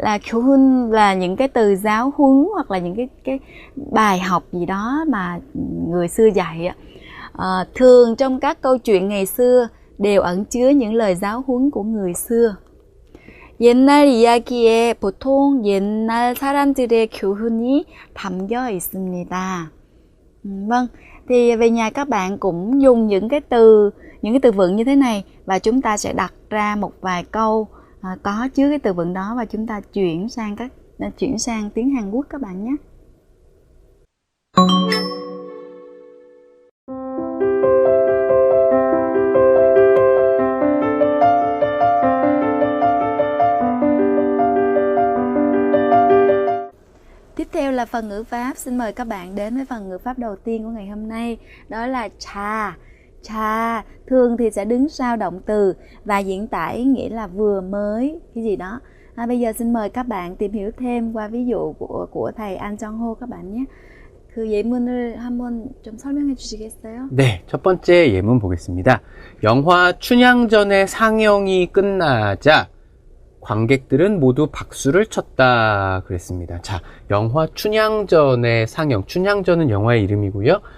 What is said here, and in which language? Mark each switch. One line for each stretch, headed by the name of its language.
Vietnamese: 교훈 là những cái từ giáo huấn hoặc là những cái bài học gì đó mà người xưa dạy ạ. Thường trong các câu chuyện ngày xưa đều ẩn chứa những lời giáo huấn của người xưa.
Korean: 옛날 이야기에 보통 옛날 사람들의 교훈이 담겨 있습니다.
Vietnamese: Vâng, thì về nhà các bạn cũng dùng những cái từ vựng như thế này và chúng ta sẽ đặt ra một vài câu có chứa cái từ vựng đó và chúng ta chuyển sang tiếng Hàn Quốc các bạn nhé. Tiếp theo là phần ngữ pháp. Xin mời các bạn đến với phần ngữ pháp đầu tiên của ngày hôm nay. Đó là trà. Trà thường thì sẽ đứng sau động từ và diễn tả ý nghĩa là vừa mới cái gì đó. Bây giờ xin mời các bạn tìm hiểu thêm qua ví dụ của thầy An Jong Ho các bạn nhé.
Korean: 그 예문을 한번 좀 설명해 주시겠어요? 네, 첫 번째 예문 보겠습니다. 영화 춘향전의 상영이 끝나자 관객들은 모두 박수를 쳤다 그랬습니다. 자, 영화 춘향전의 상영. 춘향전은 영화의 이름이고요.